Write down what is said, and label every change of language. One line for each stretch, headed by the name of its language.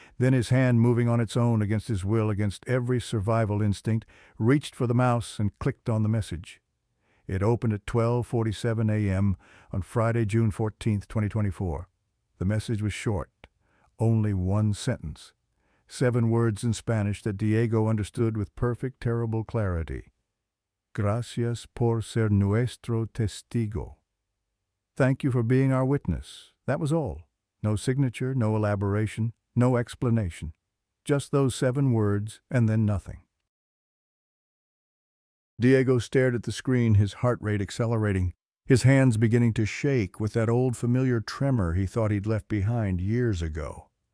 English: Then his hand, moving on its own against his will, against every survival instinct, reached for the mouse and clicked on the message. It opened at 12:47 a.m. on Friday, June 14, 2024. The message was short, only one sentence, 7 words in Spanish that Diego understood with perfect, terrible clarity.
Spanish: Gracias por ser nuestro testigo.
English: Thank you for being our witness. That was all. No signature, no elaboration, no explanation. Just those 7 words and then nothing. Diego stared at the screen, his heart rate accelerating, his hands beginning to shake with that old familiar tremor he thought he'd left behind years ago.